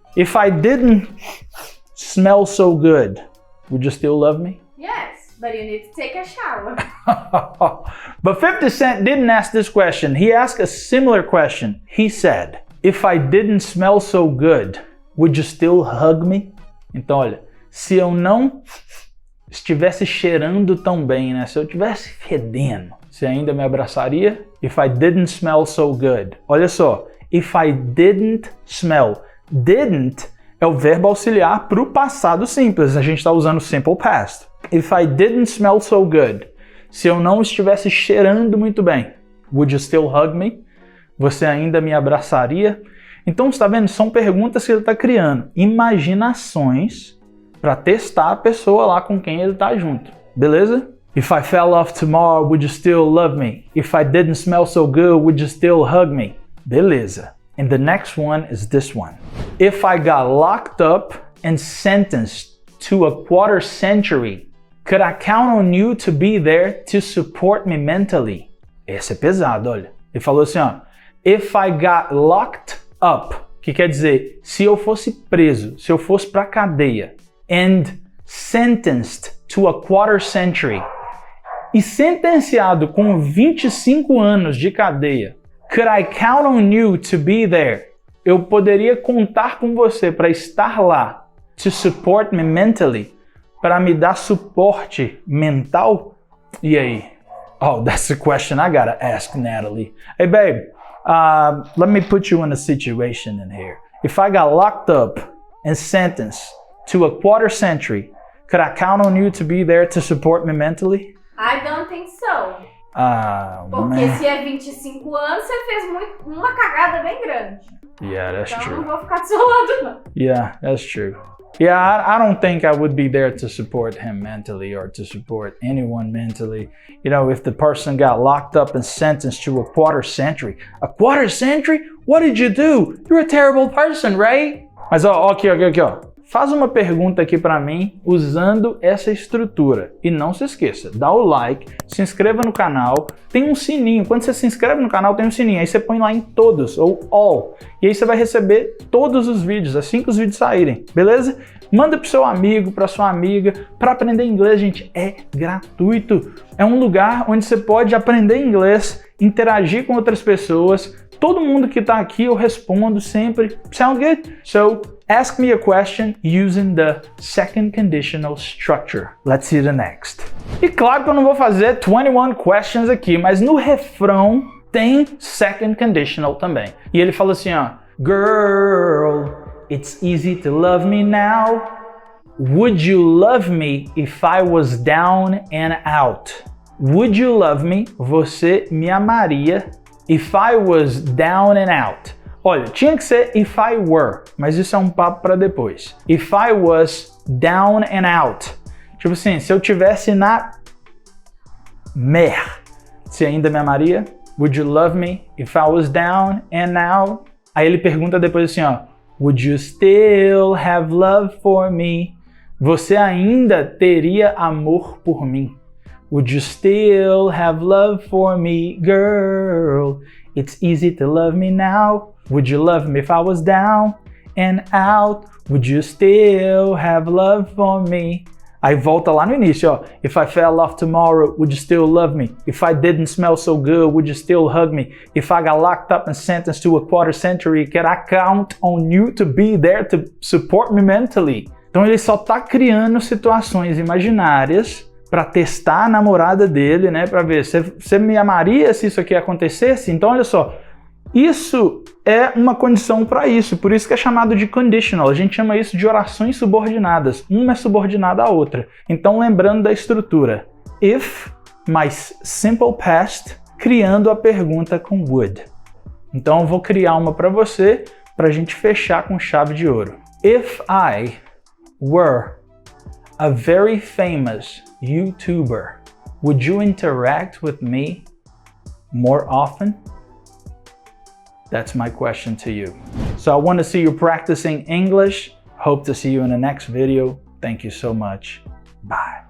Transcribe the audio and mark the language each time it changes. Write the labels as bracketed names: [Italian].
[English] If I didn't smell so good, would you still love me? Yes, but you need to take a shower. But 50 Cent didn't ask this question. He asked a similar question. He said, if I didn't smell so good, would you still hug me? [Portuguese] Então, olha, se eu não estivesse cheirando tão bem, né? Se eu estivesse fedendo, você ainda me abraçaria? [English] If I didn't smell so good. [Portuguese] Olha só, [English] if I didn't smell. [Portuguese] Didn't é o verbo auxiliar para o passado simples. A gente está usando simple past. [English] If I didn't smell so good. [Portuguese] Se eu não estivesse cheirando muito bem. [English] Would you still hug me? [Portuguese] Você ainda me abraçaria? Então, você está vendo? São perguntas que ele está criando. Imaginações para testar a pessoa lá com quem ele está junto. Beleza? [English] If I fell off tomorrow, would you still love me? If I didn't smell so good, would you still hug me? [Portuguese] Beleza. [English] And the next one is this one. If I got locked up and sentenced to a quarter century, could I count on you to be there to support me mentally? [Portuguese] Esse é pesado, olha. Ele falou assim, ó. [English] If I got locked up, [Portuguese] que quer dizer, se eu fosse preso, se eu fosse pra cadeia, [English] and sentenced to a quarter century, [Portuguese] e sentenciado com 25 anos de cadeia, [English] could I count on you to be there? [Portuguese] Eu poderia contar com você para estar lá, [English] to support me mentally, [Portuguese] para me dar suporte mental? E aí? [English] Oh, that's the question I gotta ask Natalie. Hey babe, let me put you in a situation in here. If I got locked up and sentenced to a quarter century, could I count on you to be there to support me mentally? I don't think so. [Portuguese] Porque [English] Man. [Portuguese] se é 25 anos, você fez uma cagada bem grande. [English] Yeah, that's [Portuguese] então [English] true. [Portuguese] não vou ficar do seu lado, não. [English] Yeah, that's true. Yeah, I don't think I would be there to support him mentally or to support anyone mentally. You know, if the person got locked up and sentenced to a quarter century. A quarter century? What did you do? You're a terrible person, right? [Portuguese] Mas ó, aqui, ó. Faz uma pergunta aqui para mim usando essa estrutura. E não se esqueça, dá o like, se inscreva no canal, tem um sininho. Quando você se inscreve no canal tem um sininho, aí você põe lá em todos ou all. E aí você vai receber todos os vídeos, assim que os vídeos saírem, beleza? Manda pro seu amigo, pra sua amiga. Para aprender inglês, gente, é gratuito. É um lugar onde você pode aprender inglês, interagir com outras pessoas. Todo mundo que tá aqui eu respondo sempre. [English] Sound good? So, ask me a question using the second conditional structure. Let's see the next. [Portuguese] E claro que eu não vou fazer 21 questions aqui, mas no refrão tem second conditional também. E ele fala assim, ó. [English] Girl, it's easy to love me now. Would you love me if I was down and out? Would you love me? [Portuguese] Você me amaria [English] if I was down and out. [Portuguese] Olha, tinha que ser if I were, mas isso é um papo para depois. If I was down and out. Tipo assim, se eu tivesse na mer, você ainda me amaria? [English] Would you love me if I was down and out? Aí ele pergunta depois assim, ó. Would you still have love for me? [Portuguese] Você ainda teria amor por mim? [English] Would you still have love for me, girl? It's easy to love me now. Would you love me if I was down and out? Would you still have love for me? [Portuguese] Aí volta lá no início, ó. [English] If I fell off tomorrow, would you still love me? If I didn't smell so good, would you still hug me? If I got locked up and sentenced to a quarter century, can I count on you to be there to support me mentally? [Portuguese] Então ele só tá criando situações imaginárias para testar a namorada dele, né? Para ver, você me amaria se isso aqui acontecesse? Então, olha só, isso é uma condição para isso, por isso que é chamado de conditional. A gente chama isso de orações subordinadas. Uma é subordinada à outra. Então, lembrando da estrutura. If mais simple past, criando a pergunta com would. Então, eu vou criar uma para você, para a gente fechar com chave de ouro. [English] If I were a very famous YouTuber, would you interact with me more often? That's my question to you. So I want to see you practicing English. Hope to see you in the next video. Thank you so much. Bye.